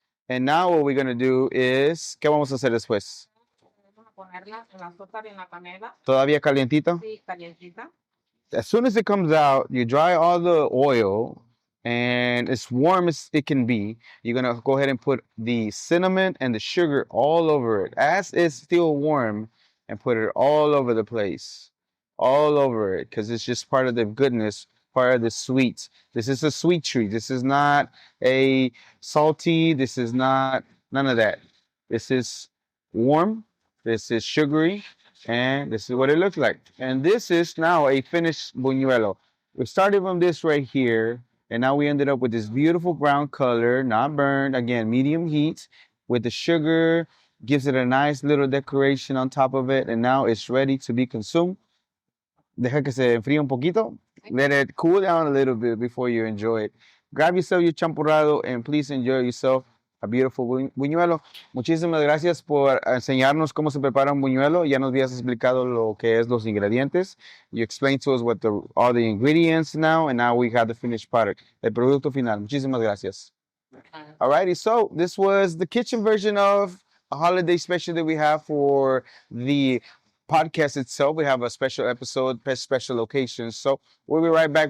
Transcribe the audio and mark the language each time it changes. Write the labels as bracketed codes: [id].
[en] And now what we're going to do is, [es] ¿qué vamos a hacer después? Vamos a ponerla en azúcar y en la canela. ¿Todavía calientito? Sí, calientita. [en] As soon as it comes out, you dry all the oil and it's warm as it can be. You're going to go ahead and put the cinnamon and the sugar all over it as it's still warm and put it all over the place. All over it because it's just part of the goodness, part of the sweets. This is a sweet treat. This is not a salty. This is not none of that. This is warm. This is sugary. And this is what it looks like. And this is now a finished buñuelo. We started from this right here, and now we ended up with this beautiful brown color, not burned. Again, medium heat with the sugar, gives it a nice little decoration on top of it, and now it's ready to be consumed. [es] Deja que se enfríe un poquito. [en] Let it cool down a little bit before you enjoy it. Grab yourself your champurrado and please enjoy yourself a beautiful buñuelo. [es] Muchísimas gracias por enseñarnos cómo se prepara un buñuelo. Ya nos habías explicado lo que es los ingredientes. [en] You explained to us what all the ingredients now, and now we have the finished product. [es] El producto final. Muchísimas gracias. [en] Alrighty, so this was the kitchen version of a holiday special that we have for the podcast itself. We have a special episode, special locations. So we'll be right back.